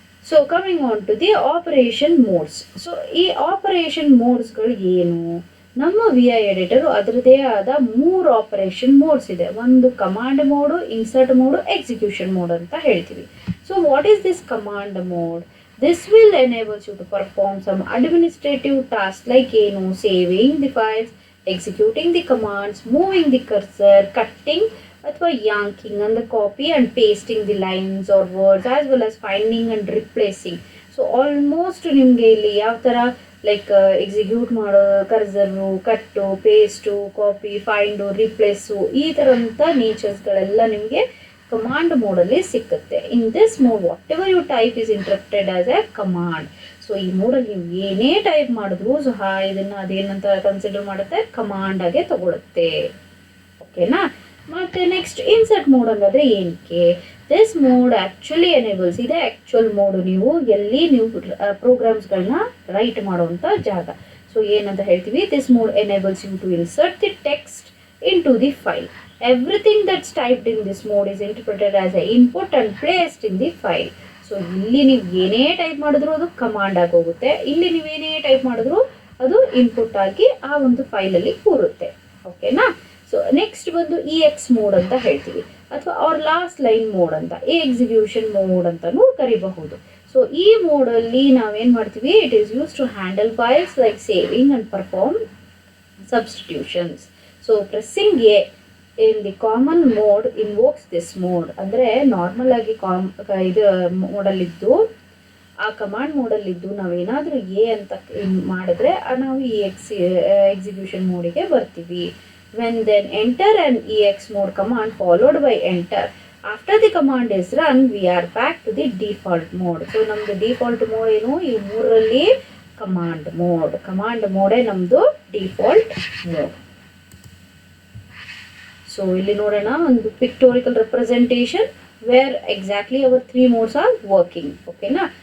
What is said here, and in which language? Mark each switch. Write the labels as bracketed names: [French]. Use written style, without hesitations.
[English] So coming on to the operation modes. [Kannada] So ಈ operation ಮೋಡ್ಸ್ಗಳು ಏನು? ನಮ್ಮ VI ಎಡಿಟರು ಅದರದೇ ಆದ 3 ಆಪರೇಷನ್ ಮೋಡ್ಸ್ ಇದೆ. ಒಂದು command mode, insert mode, execution mode ಅಂತ ಹೇಳ್ತೀವಿ. [English] So what is this command mode? This will enable you to perform some administrative tasks like ಏನು, saving the files, executing the commands, moving the cursor, cutting ಅಥವಾ yanking on the copy and pasting the lines or words, as well as finding and replacing. [Kannada] So almost ನಿಮಗೆ ಇಲ್ಲಿ ಯಾವ ಥರ like execute ಮಾಡೋ, ಕರ್ಸರು, ಕಟ್ಟು, paste, copy, ಫೈಂಡು, replace, ಈ ಥರಂಥ ನೇಚರ್ಸ್ಗಳೆಲ್ಲ ನಿಮಗೆ command ಮೋಡಲ್ಲಿ ಸಿಕ್ಕುತ್ತೆ. [English] In this mode whatever you type is interpreted as a command. [Kannada] So ಈ ಮೋಡಲ್ಲಿ ನೀವು ಏನೇ ಟೈಪ್ ಮಾಡಿದ್ರೂ ಸಹ ಇದನ್ನು ಅದೇನಂತ ಕನ್ಸಿಡರ್ ಮಾಡುತ್ತೆ, ಕಮಾಂಡ್ ಆಗಿ ತಗೊಳುತ್ತೆ. ಓಕೆನಾ. ಮತ್ತು ನೆಕ್ಸ್ಟ್ ಇನ್ಸರ್ಟ್ ಮೋಡ್ ಹಂಗಾದ್ರೆ ಏನಕ್ಕೆ? [English] this mode actually enables, [Kannada] ಇದೆ ಆ್ಯಕ್ಚುಯಲ್ ಮೋಡು, ಎಲ್ಲಿ ನೀವು ಪ್ರೋಗ್ರಾಮ್ಸ್ಗಳನ್ನ ರೈಟ್ ಮಾಡುವಂಥ ಜಾಗ. ಸೊ ಏನಂತ ಹೇಳ್ತೀವಿ, [English] This mode enables you to insert the text into the file. Everything that's typed in this mode is interpreted as an input and placed in the file. [Kannada] So ಇಲ್ಲಿ ನೀವು ಏನೇ type ಮಾಡಿದ್ರು ಅದು command ಆಗಿ ಹೋಗುತ್ತೆ, ಇಲ್ಲಿ ನೀವೇನೇ type ಮಾಡಿದ್ರು ಅದು ಇನ್ಪುಟ್ ಆಗಿ ಆ ಒಂದು ಫೈಲಲ್ಲಿ ಕೂರುತ್ತೆ. ಓಕೆನಾ. ಸೊ ನೆಕ್ಸ್ಟ್ ಬಂದು EX ಮೋಡ್ ಅಂತ ಹೇಳ್ತೀವಿ, ಅಥವಾ ಅವ್ರ ಲಾಸ್ಟ್ ಲೈನ್ ಮೋಡ್ ಅಂತ, ಎಕ್ಸಿಕ್ಯೂಷನ್ ಮೋಡ್ ಅಂತಲೂ ಕರಿಬಹುದು. ಸೊ ಈ ಮೋಡಲ್ಲಿ ನಾವೇನು ಮಾಡ್ತೀವಿ, [English] It is use to handle files like saving and perform substitutions. So pressing a in the common mode invokes this mode. [Kannada] ಅಂದರೆ ನಾರ್ಮಲ್ ಆಗಿ ಇದು ಮೋಡಲ್ಲಿದ್ದು, ಆ ಕಮಾಂಡ್ ಮೋಡಲ್ಲಿದ್ದು ನಾವೇನಾದರೂ ಅಂತ ಮಾಡಿದ್ರೆ ನಾವು ಈ ಎಕ್ಸಿಕ್ಯೂಷನ್ ಮೋಡಿಗೆ ಬರ್ತೀವಿ. [English] When then enter and EX mode command followed by enter. After the command is run, we are back to the default mode. [Kannada] So ನಮ್ಮದು ಡಿಫಾಲ್ಟ್ ಮೋಡ್ ಏನು, ಈ ಮೂರರಲ್ಲಿ ಕಮಾಂಡ್ ಮೋಡೇ ನಮ್ಮದು ಡಿಫಾಲ್ಟ್ ಮೋಡ್. ಸೊ ಇಲ್ಲಿ ನೋಡೋಣ ಒಂದು [English] Pictorial representation where exactly our 3 modes are working. ಓಕೆನಾ.